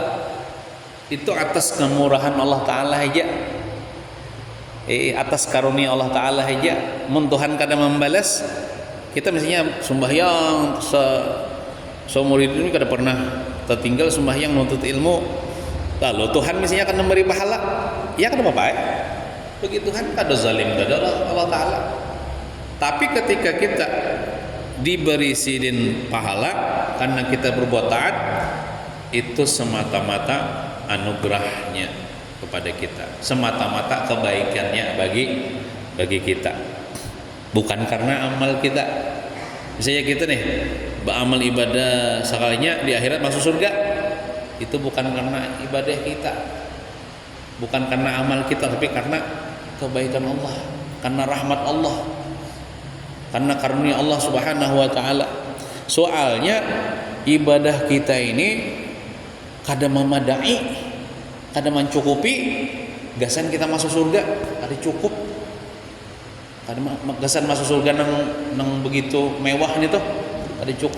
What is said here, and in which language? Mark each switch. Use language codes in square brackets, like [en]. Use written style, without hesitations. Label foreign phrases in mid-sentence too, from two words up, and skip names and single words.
[bjn] Itu atas kemurahan Allah Ta'ala aja, atas karunia Allah Ta'ala aja. Mun Tuhan kada membalas, kita mestinya sembahyang seumur hidup ini kada pernah tertinggal sembahyang menuntut ilmu, lalu Tuhan mestinya akan memberi pahala. Ya kada apa-apa ya, bagi Tuhan kada zalim kada Allah Ta'ala. Tapi ketika kita diberi sidin pahala karena kita berbuat taat, itu semata-mata anugerahnya kepada kita, semata-mata kebaikannya bagi kita, bukan karena amal kita. Misalnya kita nih beramal ibadah sekalinya di akhirat masuk surga, itu bukan karena ibadah kita, bukan karena amal kita, tapi karena kebaikan Allah, karena rahmat Allah, karena karunia Allah [ar] سبحانه وتعالى. [bjn] Soalnya ibadah kita ini kada memadai, kada mencukupi gasan kita masuk surga, kada cukup. Kada gasan masuk surga nang begitu mewah nih tuh, kada cukup.